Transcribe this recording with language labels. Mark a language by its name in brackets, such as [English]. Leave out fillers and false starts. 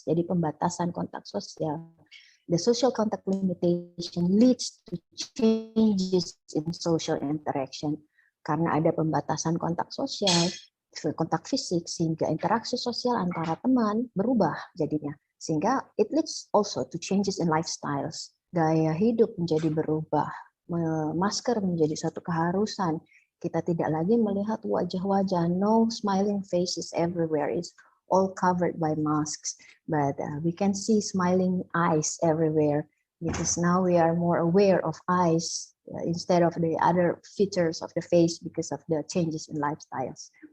[Indonesian] Jadi pembatasan kontak sosial. [English] The social contact limitation leads to changes in social interaction. [Indonesian] Karena ada pembatasan kontak sosial, kontak fisik, sehingga interaksi sosial antara teman berubah jadinya. Sehingga [English] it leads also to changes in lifestyles. [Indonesian] Gaya hidup menjadi berubah. Masker menjadi satu keharusan. Kita tidak lagi melihat wajah-wajah, [English] no smiling faces everywhere. It's all covered by masks. But we can see smiling eyes everywhere, because now we are more aware of eyes instead of the other features of the face because of the changes in lifestyles.